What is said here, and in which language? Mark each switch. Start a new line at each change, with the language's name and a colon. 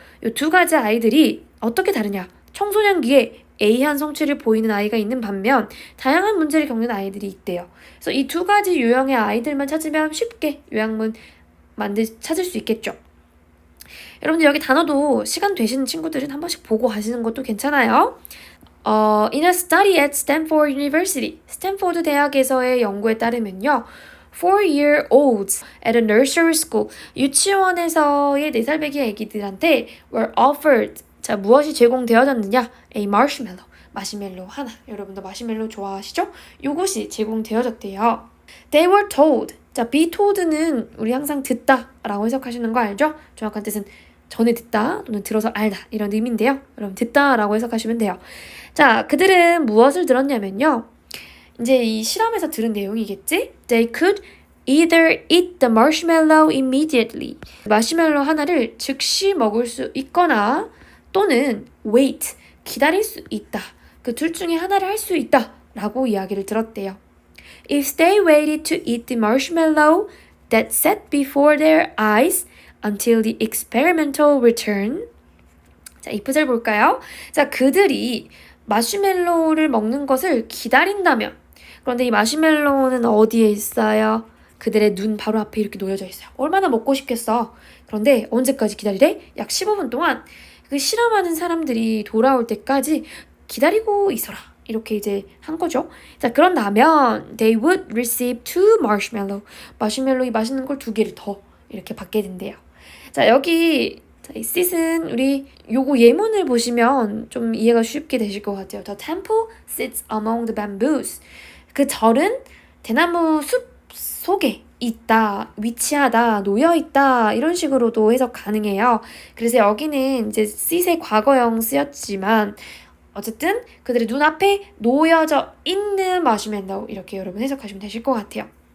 Korean: 이 두 가지 아이들이 어떻게 다르냐? 청소년기에 A한 성취를 보이는 아이가 있는 반면 다양한 문제를 겪는 아이들이 있대요. 그래서 이 두 가지 유형의 아이들만 찾으면 쉽게 요약문 찾을 수 있겠죠. 여러분들 여기 단어도 시간 되시는 친구들은 한 번씩 보고 가시는 것도 괜찮아요.
English: In a study at Stanford University,
Korean: 스탠포드 대학에서의 연구에 따르면요.
English: 4-year-olds at a nursery school,
Korean: 유치원에서의 4살배기 아기들한테
English: were offered,
Korean: 자, 무엇이 제공되어졌느냐? A marshmallow, 마시멜로 하나. 여러분도 마시멜로 좋아하시죠? 요것이 제공되어졌대요.
English: They were told,
Korean: 자, be told는 우리 항상 듣다 라고 해석하시는 거 알죠? 정확한 뜻은 전에 듣다 또는 들어서 알다 이런 의미인데요. 여러분 듣다 라고 해석하시면 돼요. 자, 그들은 무엇을 들었냐면요. 이제 이 실험에서 들은 내용이겠지?
English: They could either eat the marshmallow immediately.
Korean: 마시멜로 하나를 즉시 먹을 수 있거나 또는
English: wait,
Korean: 기다릴 수 있다. 그 둘 중에 하나를 할 수 있다 라고 이야기를 들었대요.
English: If they waited to eat the marshmallow that sat before their eyes until the experimental return.
Korean: 자, 이 구절 볼까요? 자, 그들이 마시멜로우를 먹는 것을 기다린다면, 그런데 이 마시멜로우는 어디에 있어요? 그들의 눈 바로 앞에 이렇게 놓여져 있어요. 얼마나 먹고 싶겠어. 그런데 언제까지 기다리래? 약 15분 동안 그 실험하는 사람들이 돌아올 때까지 기다리고 있어라. 이렇게 이제 한 거죠. 자, 그런다면
English: they would receive 2 marshmallow.
Korean: 마시멜로 이 맛있는 걸 2개를 더 이렇게 받게 된대요. 자, 여기 이 sit은 우리 요거 예문을 보시면 좀 이해가 쉽게 되실 것 같아요.
English: The temple sits among the bamboos.
Korean: 그 절은 대나무 숲 속에 있다, 위치하다, 놓여있다 이런 식으로도 해석 가능해요. 그래서 여기는 이제 sit의 과거형 쓰였지만 어쨌든 그들의 눈앞에 놓여져 있는 마시멜로우 이렇게 여러분 해석하시면 되실 것 같아요.